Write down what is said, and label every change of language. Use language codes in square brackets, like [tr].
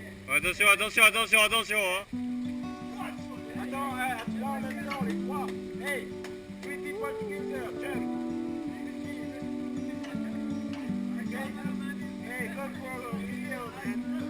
[fr] Attention, attention, attention, attention, hein. Attends, attends en même temps, les trois. [en] Hey, three people together, jump. Okay? Hey, don't follow me here, man.